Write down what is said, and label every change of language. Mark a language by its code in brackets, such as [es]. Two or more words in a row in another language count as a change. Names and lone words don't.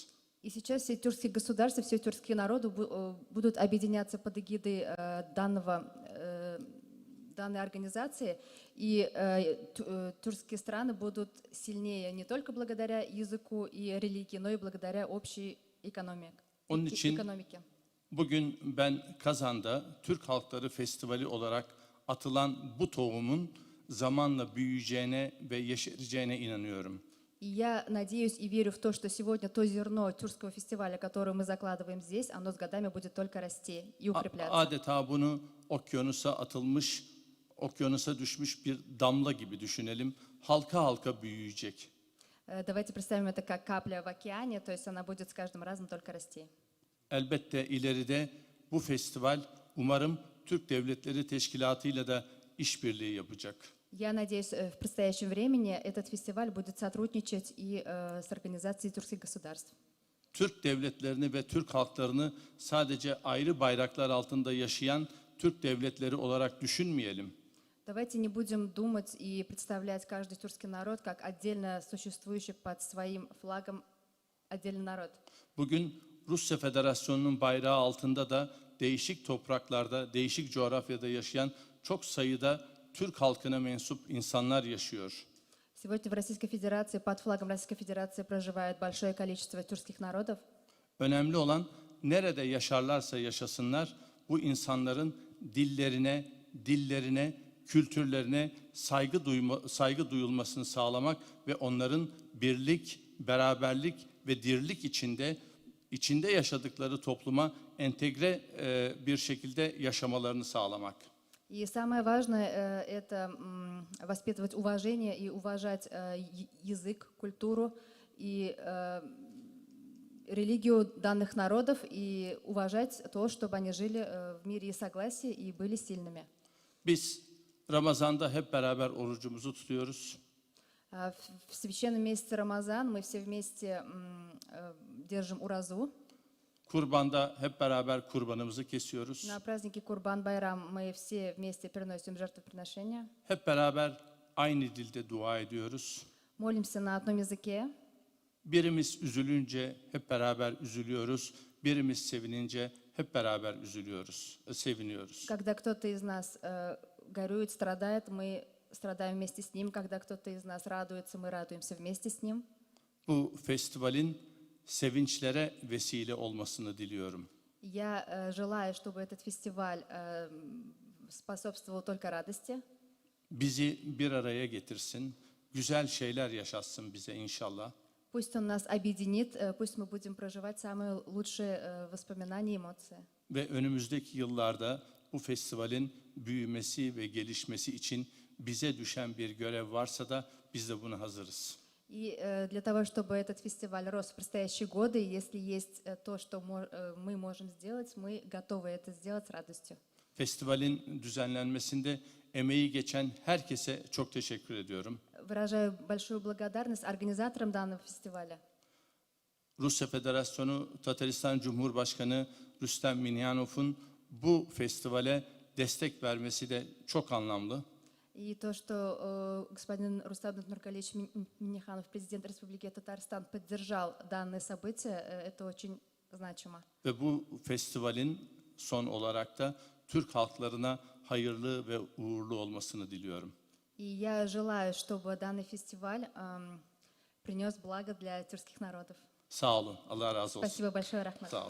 [ru] И сейчас все тюркские государства, все тюркские народы будут объединяться под эгидой данной организации, и тюркские страны будут сильнее не только благодаря языку и религии, но и благодаря общей [tr] Onun için [ru] экономике. [tr] bugün ben Kazan'da Türk Halkları Festivali olarak atılan bu tohumun zamanla büyüyeceğine ve yeşereceğine inanıyorum. [ru] И я надеюсь и верю в то, что сегодня то зерно тюркского фестиваля, которое мы закладываем здесь, оно с годами будет только расти и укрепляться. [tr] Adeta bunu okyanusa atılmış, okyanusa düşmüş bir damla gibi düşünelim. Halka halka büyüyecek. [ru] Давайте представим это как капля в океане, то есть она будет с каждым разом только расти. [tr] Elbette ileride bu festival umarım Türk Devletleri Teşkilatı ile de işbirliği yapacak. [ru] Я надеюсь, в предстоящем времени этот фестиваль будет сотрудничать и с организацией тюркских государств. [tr] Türk devletlerini ve Türk halklarını sadece ayrı bayraklar altında yaşayan Türk devletleri olarak düşünmeyelim. [ru] Давайте не будем думать и представлять каждый тюркский народ как отдельно существующий под своим флагом отдельный народ. [tr] Bugün Rusya Federasyonu'nun bayrağı altında da değişik topraklarda, değişik coğrafyada yaşayan çok sayıda Türk halkına mensup insanlar yaşıyor. [ru] Сегодня в Российской Федерации, под флагом Российской Федерации проживает большое количество тюркских народов. [tr] Önemli olan nerede yaşarlarsa yaşasınlar bu insanların dillerine, kültürlerine saygı duyulmasını sağlamak ve onların birlik, beraberlik ve dirlik içinde yaşadıkları topluma entegre bir şekilde yaşamalarını sağlamak. [ru] И самое важное – это воспитывать уважение и уважать язык, культуру и религию данных народов, и уважать то, чтобы они жили в мире и согласии и были сильными. [tr] Biz Ramazan'da hep beraber orucumuzu tutuyoruz. [ru] В священном месяце Рамазан мы все вместе держим уразу. [tr] Kurbanda hep beraber kurbanımızı kesiyoruz. [ru] На празднике Курбан-Байрам мы все вместе приносим жертвоприношения. [tr] Hep beraber aynı dilde dua ediyoruz. [ru] Молимся на одном языке. [tr] Birimiz üzülünce hep beraber üzülüyoruz. Birimiz sevinince hep beraber seviniyoruz. [ru] Когда кто-то из нас горюет, страдает, мы страдаем вместе с ним. Когда кто-то из нас радуется, мы радуемся вместе с ним. [tr] Bu festivalin sevinçlere vesile olmasını diliyorum. [ru] Я желаю, чтобы этот фестиваль способствовал только радости. [tr] Bizi bir araya getirsin, güzel şeyler yaşatsın bize inşallah. [ru] Пусть он нас объединит, пусть мы будем проживать самые лучшие воспоминания и эмоции. [tr] Ve önümüzdeki yıllarda bu festivalin büyümesi ve gelişmesi için bize düşen bir görev varsa da biz de buna hazırız. [ru] И для того, чтобы этот фестиваль рос в предстоящие годы, если есть то, что мы можем сделать, мы готовы это сделать с радостью. [tr] Festivalin düzenlenmesinde emeği geçen herkese çok teşekkür ediyorum. [ru] Выражаю большую благодарность организаторам данного фестиваля. [tr] Rusya Federasyonu Tataristan Cumhurbaşkanı Rüstem Minyanov'un bu festivale destek vermesi de çok anlamlı. [ru] И то, что господин Рустам Нургалиевич Минниханов, президент Республики Татарстан, поддержал данное событие, это очень значимо. [tr] Ve bu festivalin son olarak da Türk halklarına hayırlı ve uğurlu olmasını diliyorum. [ru] И я желаю, чтобы данный фестиваль принес благо для тюркских народов. [tr] Sağ olun. Allah razı olsun. [ru] Спасибо большое, рахмат. [tr] Sağ olun.